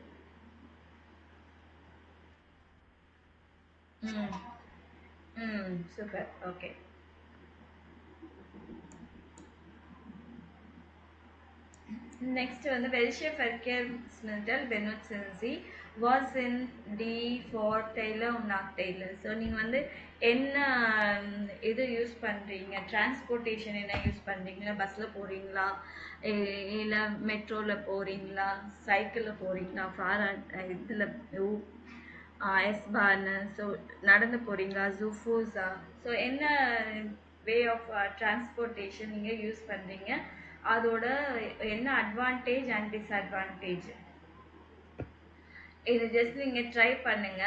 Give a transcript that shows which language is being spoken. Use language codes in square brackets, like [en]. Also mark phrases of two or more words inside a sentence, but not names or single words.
[de] Hm. Hm. Super, okay. Next வந்து welche Verkehrsmittel benutzen Sie? Was sind die Vorteile und Nachteile? [ta] ஸோ நீங்கள் வந்து என்ன இது யூஸ் பண்ணுறீங்க, டிரான்ஸ்போர்ட்டேஷன் என்ன யூஸ் பண்ணுறீங்களா? பஸ்ஸில் போகிறீங்களா, இல்லை மெட்ரோவில் போகிறீங்களா, சைக்கிளில் போகிறீங்களா, இதில் எஸ்பான்னு, ஸோ நடந்து போகிறீங்களா, [de] zu Fuß, [ta] ஸோ என்ன [en] way of transportation [ta] நீங்கள் யூஸ் பண்ணுறீங்க, அதோட என்ன [en] advantage and disadvantage, [ta] இது ஜஸ்ட் நீங்கள் ட்ரை பண்ணுங்க.